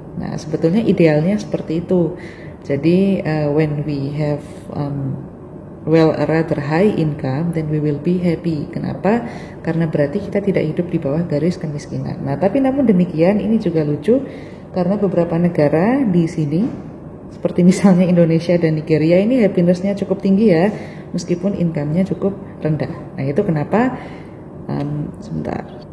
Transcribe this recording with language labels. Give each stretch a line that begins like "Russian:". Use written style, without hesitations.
Indonesian: Nah, sebetulnya idealnya seperti itu.
English: Jadi, when we have a rather high income, then we will be happy.
Indonesian: Kenapa? Karena berarti kita tidak hidup di bawah garis kemiskinan. Nah, tapi namun demikian, ini juga lucu karena beberapa negara di sini, seperti misalnya Indonesia dan Nigeria, ini happiness-nya cukup tinggi ya, meskipun income-nya cukup rendah. Nah, itu kenapa? Sebentar.